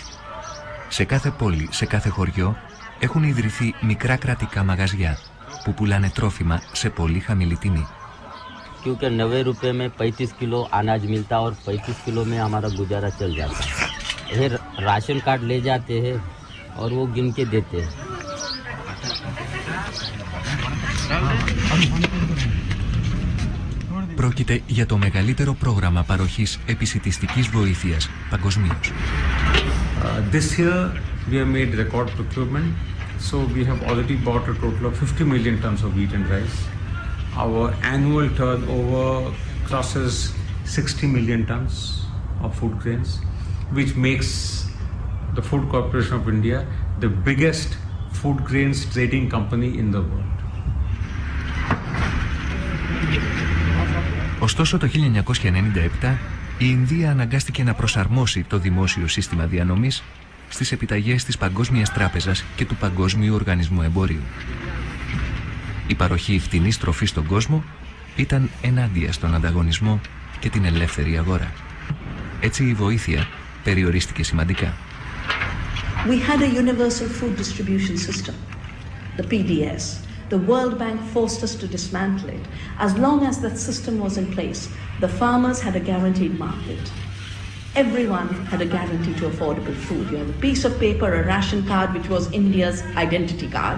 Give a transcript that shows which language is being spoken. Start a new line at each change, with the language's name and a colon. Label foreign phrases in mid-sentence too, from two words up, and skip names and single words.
Greek: Σε κάθε πόλη, σε κάθε χωριό έχουν ιδρυθεί μικρά κρατικά μαγαζιά που πουλάνε τρόφιμα σε πολύ χαμηλή τιμή.
Hindi: क्योंकि 90 रुपए में 35 किलो अनाज मिलता और 35 किलो में हमारा गुजारा चल जाता है। ये
English: ration card
Hindi: ले जाते हैं और वो गिन के देते हैं।
Greek: Πρόκειται για το μεγαλύτερο πρόγραμμα παροχής επισιτιστικής βοήθειας παγκοσμίως.
English: This year we have made record procurement, so we have already bought a total of 50 million tons of wheat and rice. Our annual turnover crosses 60 million tons of food grains, which makes the Food Corporation of India the biggest food grains trading company in the world.
Greek: Ωστόσο το 1997 η Ινδία αναγκάστηκε να προσαρμόσει το δημόσιο σύστημα διανομής στις επιταγές της Παγκόσμιας Τράπεζας και του Παγκόσμιου Οργανισμού Εμπορίου. Η παροχή φτηνής τροφής στον κόσμο ήταν ενάντια στον ανταγωνισμό και την ελεύθερη αγορά. Έτσι η βοήθεια περιορίστηκε σημαντικά.
English: We had a universal food distribution system, the PDS. The World Bank forced us to dismantle it. As long as that system was in place, the farmers had a guaranteed market. everyone had a guarantee to affordable food. You had a piece of paper, a ration card, which was India's identity card.